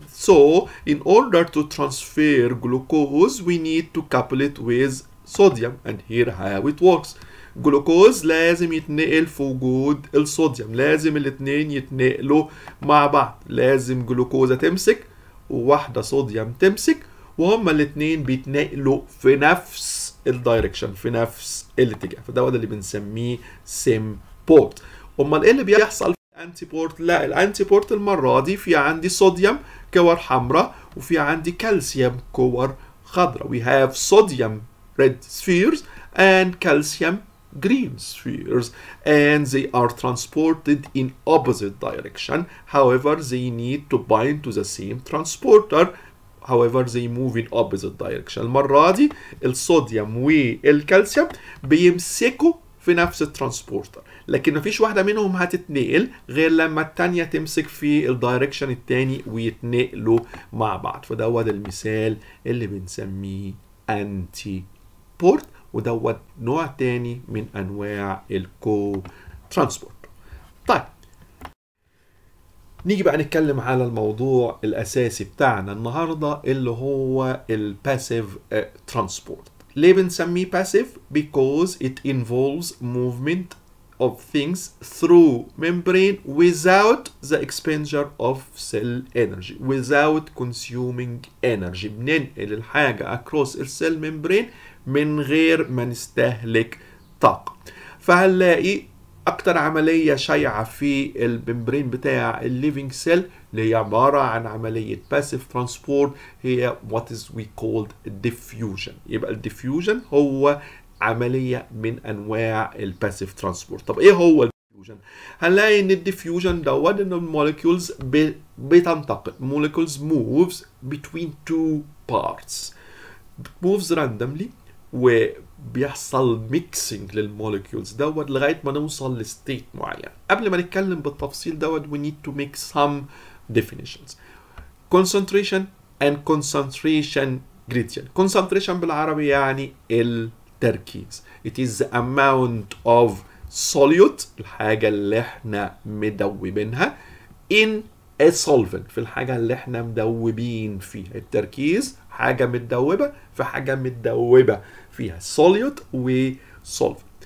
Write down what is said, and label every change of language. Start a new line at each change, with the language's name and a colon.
English: So in order to transfer glucose we need to couple it with sodium and here how it works.
Arabic: جلوكوز لازم يتنقل في وجود الصوديوم، لازم الاتنين يتنقلوا مع بعض، لازم جلوكوزة تمسك وواحدة صوديوم تمسك وهما الاتنين بيتنقلوا في نفس الدايركشن في نفس الاتجاه، فده اللي بنسميه Symport. امال ايه اللي بيحصل في الانتيبورت؟ لا، الانتيبورت المرة دي في عندي صوديوم كور حمراء وفي عندي كالسيوم كور خضراء.
English: We have sodium red spheres and calcium green spheres and they are transported in opposite direction. However they need to bind to the same transporter. However they move in opposite direction.
Arabic: المرة دي الصوديوم والكالسيوم بيمسكوا في نفس الترانسبورتر لكن مفيش واحدة منهم هتتنقل غير لما التانية تمسك في الدايركشن التاني ويتنقلوا مع بعض. فدوت المثال اللي بنسميه Antiport ودوت نوع تاني من انواع الكو ترانسبورت. طيب نيجي بقى نتكلم على الموضوع الأساسي بتاعنا النهاردة اللي هو الباسيف ترانسبورت. ليه بنسميه باسيف؟
English: because it involves movement of things through membrane without the expenditure of cell energy, without consuming energy.
Arabic: بننقل الحاجة
English: across
Arabic: السيل membrane من غير ما نستهلك طاقة. فهنلاقي اكتر عملية شائعة في الممبرين بتاع الليفينج سيل اللي هي عبارة عن عملية باسيف ترانسبورت هي
English: what is we called diffusion.
Arabic: يبقى الديفيوجن هو عملية من انواع الباسيف ترانسبورت. طب ايه هو الديفيوجن؟ هنلاقي ان الديفيوجن دوت ان الموليكيولز بتنتقل.
English: molecules moves between two parts. moves randomly
Arabic: وبيحصل ميكسنج للموليكيولز دوت لغايه ما نوصل لستيت معين. قبل ما نتكلم بالتفصيل دوت
English: we need to make some definitions. concentration and concentration gradient.
Arabic: concentration بالعربي يعني التركيز.
English: it is the amount of solute
Arabic: الحاجه اللي احنا مدوبينها
English: in a solvent
Arabic: في الحاجه اللي احنا مدوبين فيها. التركيز حاجه متدوبه في حاجه متدوبه فيها solute و solvent.